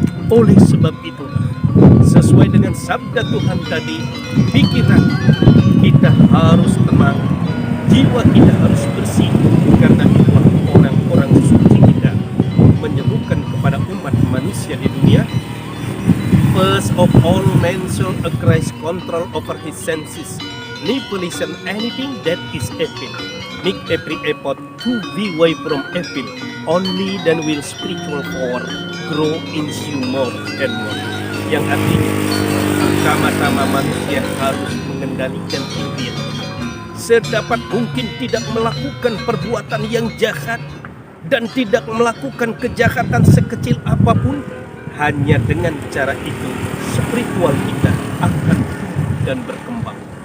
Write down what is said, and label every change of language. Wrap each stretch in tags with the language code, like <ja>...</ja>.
<id>Oleh sebab itulah, sesuai dengan sabda Tuhan tadi, pikiran kita harus tenang, jiwa kita harus bersih, karena itulah orang-orang suci kita menyerukan kepada umat manusia di dunia.</id> <en>First of all, man shall exercise control over his senses, manipulation anything that is evil. Make every effort to be away from evil. Only then will spiritual power grow in you more and more.</en> <id>Yang artinya, pertama-tama manusia harus mengendalikan diri, sedapat mungkin tidak melakukan perbuatan yang jahat dan tidak melakukan kejahatan sekecil apapun. Hanya dengan cara itu spiritual kita akan dan berkembang.</id>